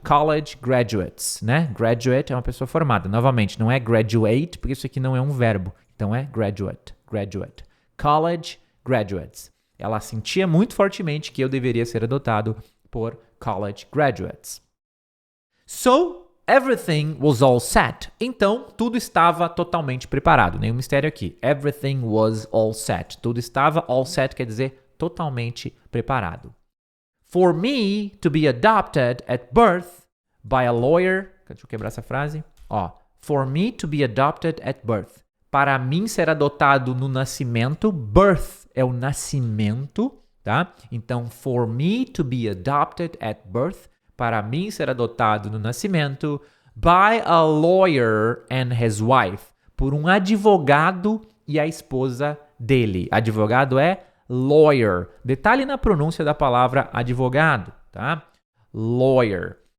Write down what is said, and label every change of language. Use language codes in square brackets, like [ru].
[en] College graduates, [pt] né? Graduate é uma pessoa formada. Novamente, não é graduate, porque isso aqui não é um verbo. Então é graduate. [en] College graduates. [pt] Ela sentia muito fortemente que eu deveria ser adotado por college graduates. [en] So, everything was all set. [pt] Então, tudo estava totalmente preparado. Nenhum mistério aqui. [en] Everything was all set. [pt] Tudo estava all set, quer dizer totalmente preparado. [en] For me to be adopted at birth by a lawyer. [pt] Deixa eu quebrar essa frase. [en] For me to be adopted at birth. [pt] Para mim ser adotado no nascimento. Birth é o nascimento, tá? Então, [en] for me to be adopted at birth. [pt] Para mim ser adotado no nascimento. [en] By a lawyer and his wife. [pt] Por um advogado e a esposa dele. Advogado é lawyer. Detalhe na pronúncia da palavra advogado, tá? Lawyer.